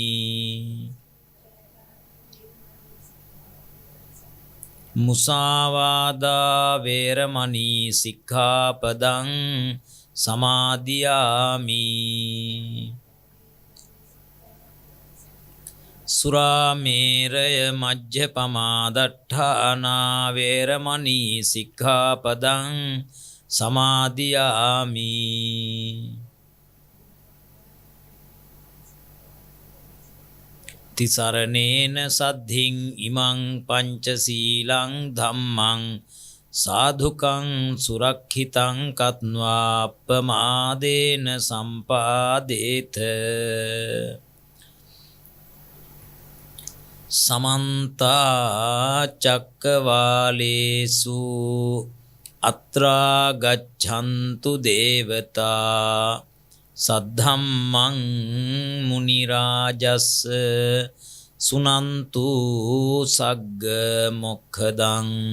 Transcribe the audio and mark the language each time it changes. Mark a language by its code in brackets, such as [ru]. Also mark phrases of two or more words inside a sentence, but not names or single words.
[pi] මුසාවාදා වේරමණී සික්ඛාපදං සමාදියාමි සුරාමේරය මජ්ජපමා දට්ඨානා වේරමණී සික්ඛාපදං සමාදියාමි තිසරණේන සද්ධින් ඉමං පංචශීලං ධම්මං සාධුකං සුරක්ඛිතං කତ୍වා අප්පමාදේන සම්පාදේත සමන්තා චක්කවාලේසු අත්‍රා ගච්ඡන්තු දේවතා සද්ධම්මං මුනි රාජස් සුනන්තු සග්ග මොක්ඛදං